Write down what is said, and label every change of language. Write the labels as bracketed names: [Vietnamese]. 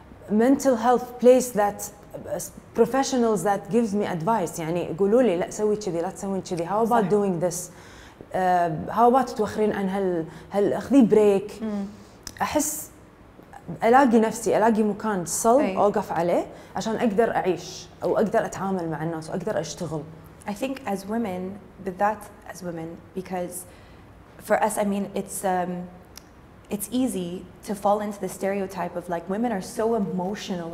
[English] mental health place that professionals that gives me advice. [Arabic] يعني يقولوا لي لا سوي كذي، لا تسوين كذي. [English] how about doing this, how about [Arabic] توخرين عن اخذي بريك. احس الاقي نفسي، الاقي مكان صلب اوقف عليه عشان اقدر اعيش او اقدر اتعامل مع الناس واقدر اشتغل. [English] I think as women, but that as women, because for us, I mean, it's easy to fall into the stereotype of like women are so emotional.